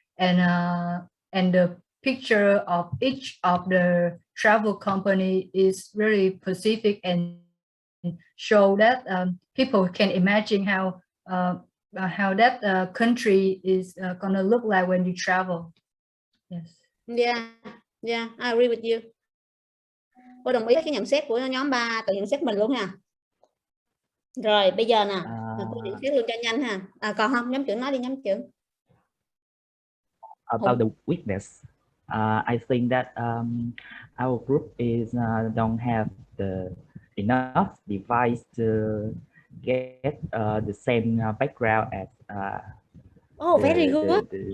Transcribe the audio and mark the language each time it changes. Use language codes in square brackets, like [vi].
[en] And the picture of each of the travel company is really specific and show that people can imagine how that country is gonna look like when you travel. Yes. Yeah, I agree with you. [vi] Cô đồng ý với cái nhận xét của nhóm 3 tự nhận xét mình luôn ha. Rồi bây giờ nè, cô nhận xét luôn cho nhanh ha. Còn không, nhóm trưởng nói đi, nhóm trưởng. [en] About the weakness, I think that our group is don't have enough device to get the same background as very good.